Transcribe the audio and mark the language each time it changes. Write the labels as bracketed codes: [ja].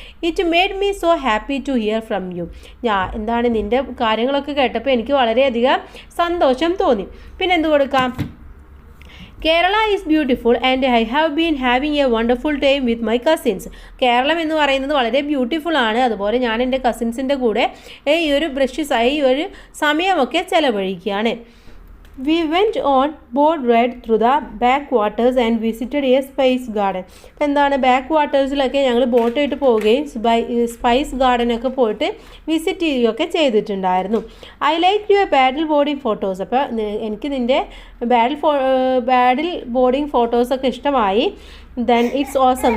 [en] It made me so happy to hear from you. [ml] എന്താണ്, നിൻ്റെ കാര്യങ്ങളൊക്കെ കേട്ടപ്പോൾ എനിക്ക് വളരെയധികം സന്തോഷം തോന്നി. പിന്നെ എന്ത് കൊടുക്കാം, [en] Kerala is beautiful and I have been having a wonderful time with my cousins. [ml] Keralam എന്ന് പറയുന്നത് വളരെ ബ്യൂട്ടിഫുൾ ആണ്. അതുപോലെ ഞാൻ എൻ്റെ കസിൻസിൻ്റെ കൂടെ ഈ ഒരു സമയമൊക്കെ ചെലവഴിക്കുകയാണ്. [en] We went on boat ride through the backwaters and visited a spice garden. [ml] അപ്പോൾ എന്താണ്, ബാക്ക് വാട്ടേഴ്സിലൊക്കെ ഞങ്ങൾ ബോട്ടായിട്ട് പോവുകയും സ്പൈസ് ഗാർഡനൊക്കെ പോയിട്ട് വിസിറ്റ് ചെയ്യുകയൊക്കെ ചെയ്തിട്ടുണ്ടായിരുന്നു. [en] I like your paddle boarding photos. [ml] അപ്പോൾ എനിക്ക് നിൻ്റെ ബാഡിൽ ബോർഡിങ് ഫോട്ടോസൊക്കെ ഇഷ്ടമായി. [en] Then it's awesome.